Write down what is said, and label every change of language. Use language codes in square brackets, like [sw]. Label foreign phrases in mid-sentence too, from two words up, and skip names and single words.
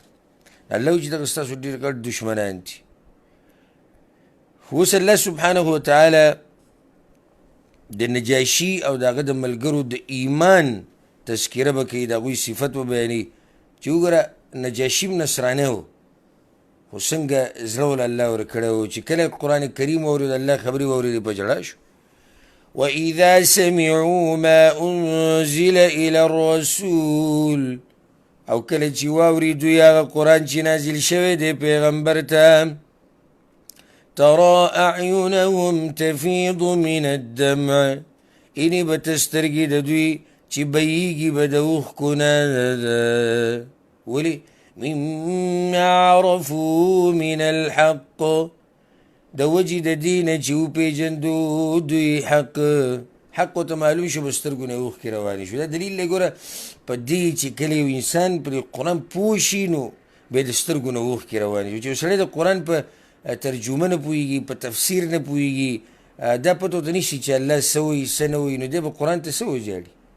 [ps] الله وایي چې دغه ستاسو ډېر ګډ دشمنان دي. اوس الله [ar] سبحانه وتعالی [ps] د نجاشي او د هغه د ملګرو د ایمان تذکره به کوي، د هغوی صفت به بیانوي چې وګوره نجاشي هم نصرانی و، خو څنګه زړه ول الله ورکړی و چې کله قرآن کریم واورېد، الله خبرې واورېدې په ژړا شو. [ar] وإذا سمعوا ما أنزل إلى الرسول [ps] او کله چې واوري دوی هغه قرآن چې نازل شوی دی پیغمبر ته، [ar] ترى أعينهم تفيض من الدمع [ps] اینې به ته سترګې د دوی چې بهیږي به د اوښکو نه. ولې؟ [ar] مما عرفوا من الحق [ps] د وجې د دې نه چې وپېژندو دوی حق ورته معلوم شو، به سترګو نه اوښکې روانې شو. دا دلیل دی ګوره په دې چې کله یو انسان پر قرآن پوه شي نو بیا د سترګو نه اوښکې روانې شو. چې یو سړی د قرآن په ترجمه نه پوهېږي، په تفسیر نه پوهېږي، دا پته ورته نشي چې الله څه وایي څه نه وایي، نو دی به قرآن ته څه وژاړي.